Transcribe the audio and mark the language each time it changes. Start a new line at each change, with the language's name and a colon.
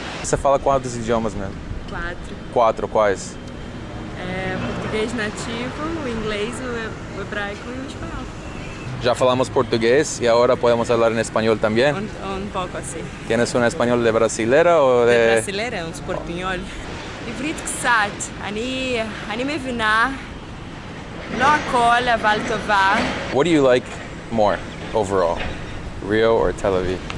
Portuguese: Você fala quantos idiomas mesmo? 4, quais? Português nativo, o inglês, o hebraico e o espanhol.
Spanish: Ya falamos portugués y ahora podemos hablar en español también. Un poco así. ¿Tienes un español de brasilera o de...? De brasilera, un portuñol.
Hebrew: עברית קצת, אני מבינה, לא הכל, אבל טובה.
English: What do you like more overall, Rio or Tel Aviv?